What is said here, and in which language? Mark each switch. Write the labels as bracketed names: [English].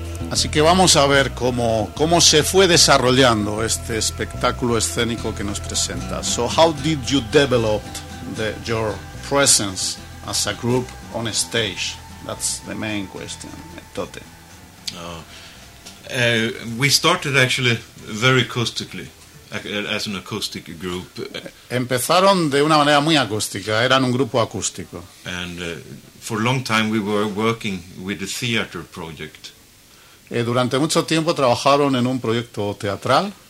[Spanish] Así que vamos a ver cómo se fue desarrollando este espectáculo escénico que nos presenta. [English] So how did you develop your presence as a group on a stage? That's the main question. Tote. We started actually very acoustically, as an acoustic group. [Spanish] Empezaron de una manera muy acústica. Eran un grupo acústico. [English] And for a long time we were working with the theater project. [Spanish] Durante mucho tiempo trabajaron en un proyecto teatral.